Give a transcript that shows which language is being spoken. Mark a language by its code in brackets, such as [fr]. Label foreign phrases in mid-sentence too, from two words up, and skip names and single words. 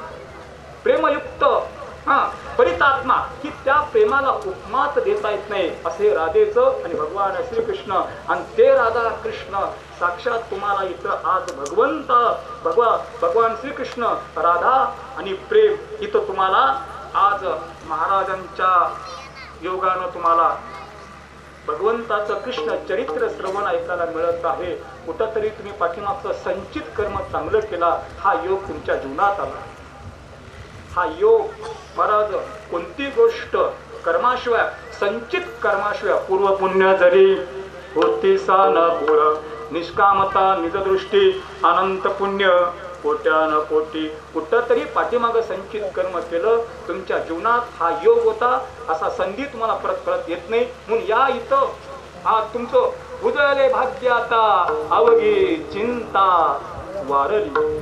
[mr] प्रेमयुक्त परितात्मा की त्या प्रेमाला उपमाच देता येत नाही असे राधेचं आणि भगवान श्रीकृष्ण. आणि ते राधा कृष्ण साक्षात तुम्हाला इथं आज भगवान श्रीकृष्ण, राधा आणि प्रेम इथं तुम्हाला आज महाराजांच्या योगानं तुम्हाला भगवंताचं कृष्ण चरित्र श्रवण ऐकायला मिळत आहे. कुठंतरी तुम्ही पाठीमागचं संचित कर्म चांगलं केला, हा योग तुमच्या जीवनात आला. हा योग महाराज कोणती गोष्ट कर्माशिवाय, संचित कर्माशिवाय, पूर्व पुण्य जरी होती सा न पूळ, निष्कामता निजदृष्टी अनंत पुण्य कोट्यान कोटी. कुठंतरी पाठीमागं संचित कर्म केलं, तुमच्या जीवनात हा योग होता. असा संधी तुम्हाला परत परत येत नाही. म्हणून या इथं हा तुमचं उदयले भाग्य आता अवघी चिंता वारली.